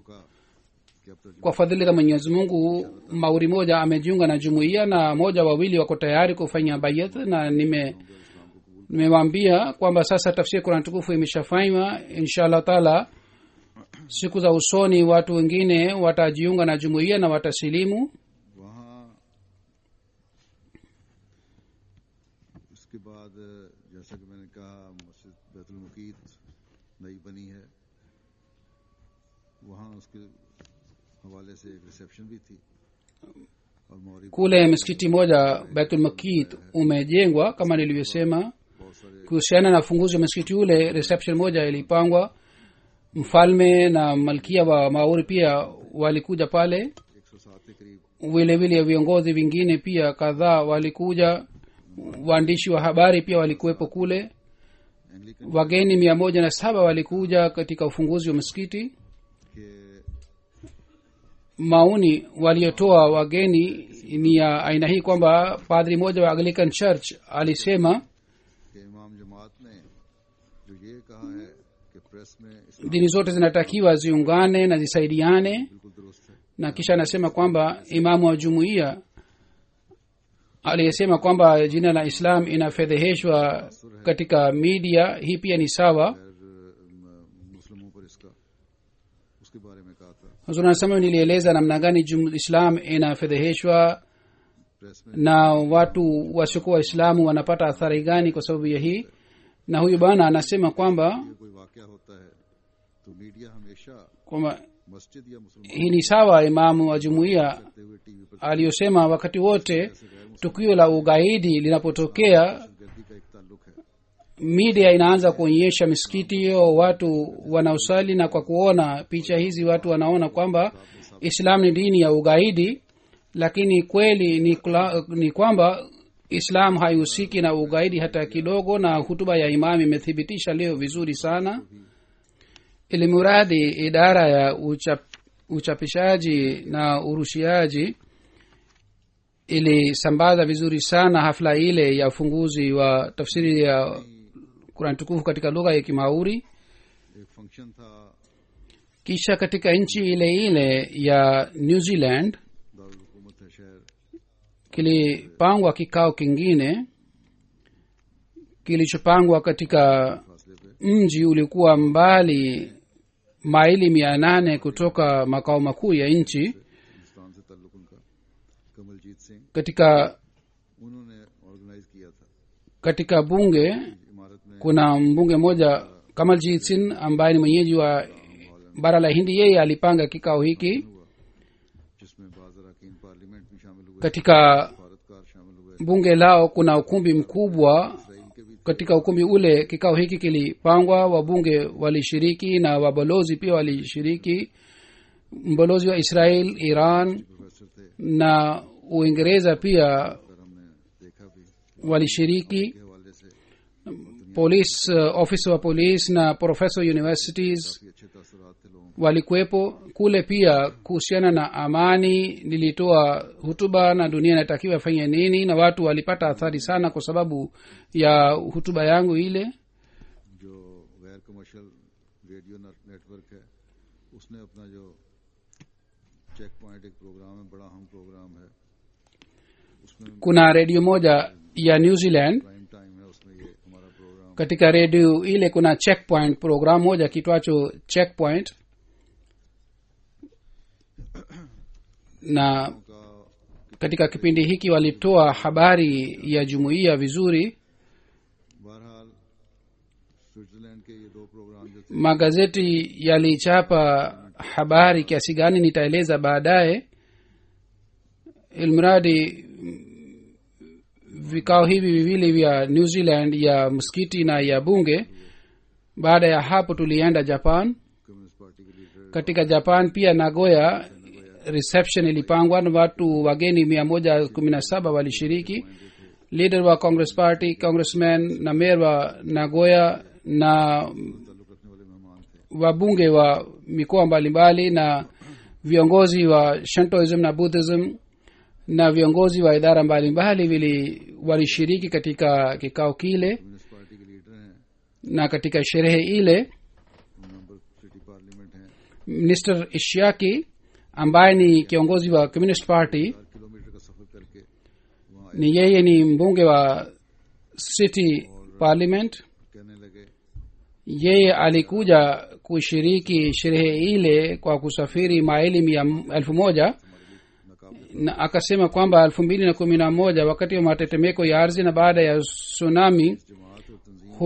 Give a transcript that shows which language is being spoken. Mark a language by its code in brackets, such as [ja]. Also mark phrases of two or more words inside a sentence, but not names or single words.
[sw] Kwa fadhili za Mwenyezi Mungu, mauri moja amejiunga na jumuiya na moja wawili wako tayari kufanya bayat, na nimewaambia kwamba sasa tafsiri Qur'an tukufu imeshafanywa. [ar] Inshallah taala [sw] siku za usoni watu wengine watajiunga na jumuiya na watasilimu. [ur] اس کے بعد جیسا کہ میں نے کہا مسجد بیت المقیت نئی بنی ہے، وہاں اس کے حوالے سے ایک ریسیپشن بھی تھی اور ماوری [sw] Kule msikiti moja Baitul Makit umejengwa kama nilivyosema. Kuhusiana na funguzi wa msikiti ule, reception moja ilipangwa. Mfalme na malkia wa Maori pia walikuja pale, [ur] 107 کے قریب [sw] vile vile viongozi vingine pia kadhaa walikuja, waandishi wa habari pia walikuwepo kule. [ur] एंग्लिकन [sw] Wageni 107 walikuja katika ufunguzi wa msikiti. [ur] के [sw] Maoni waliotoa wageni ni ya aina hii kwamba padri moja wa [en] Anglican Church [sw] alisema [ur] کہ امام جماعت نے جو یہ کہا ہے کہ پریس میں اسلام [sw] dini zote zinatakiwa ziungane na zisaidiane, [ur] بالکل درست ہے, [sw] na kisha anasema kwamba imamu wa jumuiya aliyesema kwamba jina la Islam inafedheheshwa katika media, hii pia ni sawa. [ur] مسلمانوں پر اس کا اس کے بارے میں کہا تھا. [sw] Huzuri anasema nilieleza namna gani Islam inafedheheshwa [ur] پریس میں [sw] na watu wasiokuwa Waislamu wanapata athari gani kwa sababu ya hii. Na huyu bwana anasema kwamba [ur] کوئی واقعہ ہوتا ہے تو میڈیا ہمیشہ [sw] kwamba [ur] مسجد یا مسلمان [sw] hii ni sawa imamu wa jumuiya [ur] کرتے ہوئے ٹی وی پر [sw] aliyosema wakati wote tukio la ugaidi linapotokea, [ur] گردی کا ایک تعلق ہے. [sw] media inaanza kuonyesha misikiti hiyo, watu wanaosali, na kwa kuona picha hizi watu wanaona kwamba Islam ni dini ya ugaidi, lakini kweli ni kwamba Islam haihusiki na ugaidi hata kidogo, na hutuba ya imam imethibitisha leo vizuri sana. Ilimuradi idara ya uchapishaji na urushiaji ilisambaza vizuri sana hafla ile ya ufunguzi wa tafsiri ya Qur'an tukufu katika lugha ya Kimauri. [ur] ایک فنکشن تھا [sw] Kisha katika nchi ile ile ya New Zealand [ur] دارالحکومت ہے شہر, [sw] kilipangwa kikao kingine kilichopangwa katika [ur] فاصلے پہ [sw] mji ulikuwa mbali maili 800 kutoka makao makuu ya nchi. [ur] ہندوستان سے تعلق ان کا کمل جیت سنگھ, [sw] Katika [ur] انہوں نے آرگنائز کیا تھا. [sw] katika bunge [ur] عمارت میں [sw] kuna mbunge mmoja Kamaljeet Singh ambaye ni mwenyeji wa bara la Hindi, yeye alipanga kikao hiki. [ur] ہوا جس میں بعض ارکان پارلیمنٹ بھی شامل ہوئے, [sw] Katika [ur] بھارتکار شامل ہوئے, [sw] bunge lao kuna ukumbi mkubwa. [ur] اسرائیل کے بھی [sw] Katika ukumbi ule kikao hiki kilipangwa, wabunge walishiriki na wabalozi pia walishiriki. Mbalozi wa Israel, Iran [ur] پروفیسر تھے, [sw] na Uingereza pia [ur] پر ہم نے دیکھا بھی [sw] walishiriki. [ur] کے حوالے سے [en] Police officer [sw] wa police na [en] professor universities [ur] کافی اچھے تاثرات تھے لوگوں [sw] walikuwepo kule. Pia kuhusiana na amani nilitoa hutuba na dunia inatakiwa ifanye nini, na watu walipata athari sana kwa sababu ya hutuba yangu ile. [ur] को। جو غیر [en] commercial radio network [ur] ہے، اس نے اپنا جو [en] check point [ur] ایک پروگرام ہے، بڑا اہم پروگرام ہے، اس میں [sw] Kuna redio moja ya New Zealand, [en] prime time [ur] ہے، اس میں یہ ہمارا پروگرام [sw] katika redio ile kuna [en] checkpoint program [sw] moja kitwacho checkpoint, na [ur] का [sw] katika kipindi hiki walitoa habari ya jumuiya vizuri. [ur] بہرحال سوئٹزرلینڈ کے یہ دو پروگرام جو تھے, [sw] Magazeti yalichapa habari kiasi gani nitaeleza baadaye. Ilmradi vikao hivi viwili vya New Zealand ya msikiti na ya bunge. Baada ya hapo tulienda Japan. [en] communist party [ur] کے لیڈر [sw] Katika Japan pia Nagoya reception ilipangwa na watu wageni 117 walishiriki. Leader wa Congress Party, congressman na mayor wa Nagoya na [ur] تعلق رکھنے والے مہمان تھے. [sw] wabunge wa mikoa mbalimbali na viongozi wa shintoism na buddhism na viongozi wa idara mbalimbali walishiriki katika kikao kile [en] communist party [ur] کے لیڈر ہیں, [sw] na katika sherehe ile [en] member city parliament [ur] ہیں, [sw] minister ishiaki ambaye ni kiongozi wa [en] communist party [ur] 4 کلومیٹر کا سفر کر کے وہاں [sw] ni yeye ni mbunge wa [en] city parliament [ur] کہنے لگے [sw] yeye alikuja kushiriki sherehe ile kwa kusafiri maili 1,000 na akasema kwamba 2011 wakati wa matetemeko ya ardhi na baada ya tsunami [ur] جماعت اور تنظیم